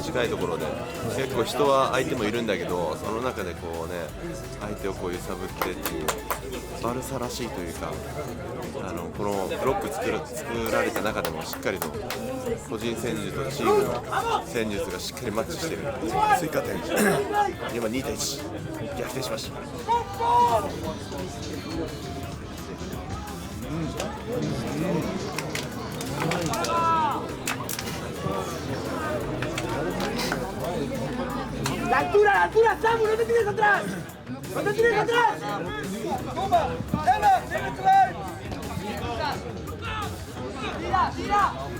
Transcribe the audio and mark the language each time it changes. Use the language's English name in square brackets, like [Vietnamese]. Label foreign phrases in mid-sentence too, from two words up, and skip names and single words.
[Japanese] 近いところで結構人は相手もいるんだけど、その中でこうね相手をこう揺さぶってっていうバルサらしいというか、このブロック作られた中でもしっかりと個人戦術とチームの戦術がしっかりマッチしてる。追加点今2対1逆転しました。 [Spanish] La altura, Samu, no te tires atrás. No te tires atrás. Toma, Eva, tira, tira.